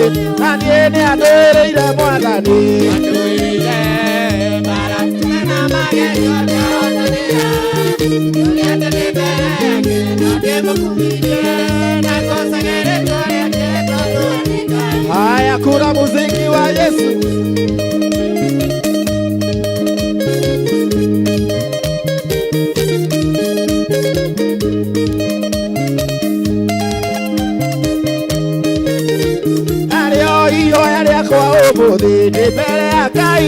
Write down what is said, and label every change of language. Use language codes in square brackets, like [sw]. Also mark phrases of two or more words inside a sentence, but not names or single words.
[ki] Na niĩ nĩandũĩrĩire Mwathani. Andũĩrĩire Barakia na magerio akahotanĩra. Tũgĩate nĩ mbere yake no ndĩmũkumirie. Nakosage rĩtwa rĩake tondũ we nĩ Ngai. [sw] Haya, kura muziki wa Yesu. [ki] Umuthi ndi mbere ya Ngai.